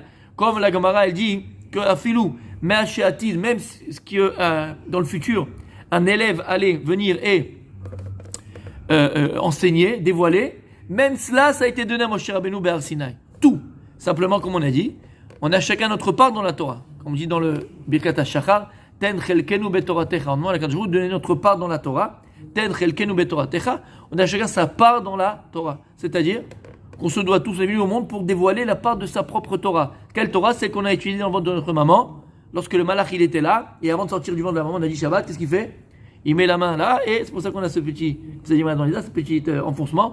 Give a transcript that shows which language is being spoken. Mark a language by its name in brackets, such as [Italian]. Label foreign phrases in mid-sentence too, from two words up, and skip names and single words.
[French] Comme la Gemara, elle dit que Afilou, même ce que dans le futur, un élève allait venir et enseigner, dévoiler, même cela, ça a été donné à Moshe Rabbeinu Behar Sinaï. Tout. Simplement, comme on a dit, on a chacun notre part dans la Torah. Comme on dit dans le Birkat HaShachar, [Hebrew] תן חלקנו בתורתך. [French] On demande à Kadosh de donner notre part dans la Torah. [Hebrew] תן חלקנו בתורתך. [French] On a chacun sa part dans la Torah. C'est-à-dire qu'on se doit tous les venus au monde pour dévoiler la part de sa propre Torah. Quelle Torah? C'est qu'on a étudié dans le ventre de notre maman. Lorsque le malach il était là, et avant de sortir du ventre de la maman, on a dit Shabbat, qu'est-ce qu'il fait? Il met la main là, et c'est pour ça qu'on a ce petit enfoncement.